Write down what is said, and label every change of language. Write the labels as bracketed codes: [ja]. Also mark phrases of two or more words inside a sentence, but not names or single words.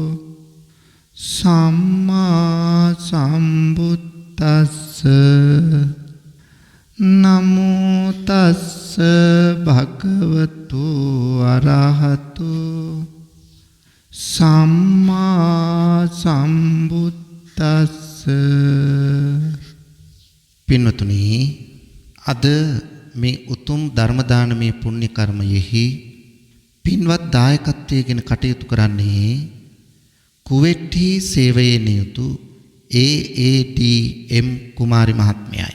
[pi] සම්මා සම්බුද්දස්ස නමෝ තස්ස භගවතු අරහතු සම්මා සම්බුද්දස්ස. [si] පින්වතුනි, අද මේ උතුම් ධර්ම දානමය පුණ්‍ය කර්මයෙහි පින්වත් දායකත්වයෙන් කටයුතු කරන්නේ කුවේට්ටි සේවයේ නියුතු AADM කුමාරි මහත්මියයි.